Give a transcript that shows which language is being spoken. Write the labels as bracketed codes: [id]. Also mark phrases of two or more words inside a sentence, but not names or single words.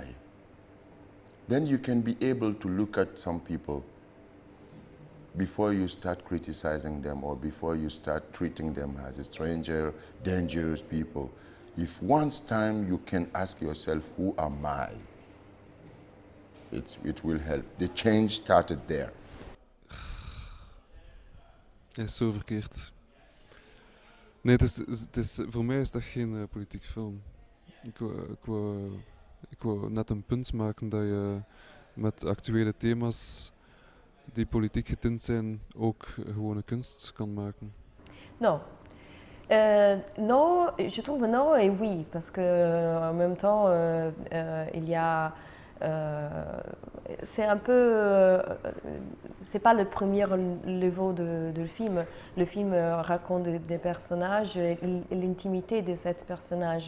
[en] Then you can be able to look at some people before you start criticizing them or before you start treating them as a stranger, dangerous people. If once time you can ask yourself, who am I? It will help. The change started there. [nl] Hij is zo verkeerd. Nee, voor mij is dat geen politiek film. Ik wou net een punt maken dat je met actuele thema's die politiek getint zijn ook gewone kunst kan maken. [fr] Non. Non, je trouve non et oui, parce que en même temps, il y a. C'est un peu. C'est pas le premier niveau de film. Le film raconte des personnages et l'intimité de ces personnages.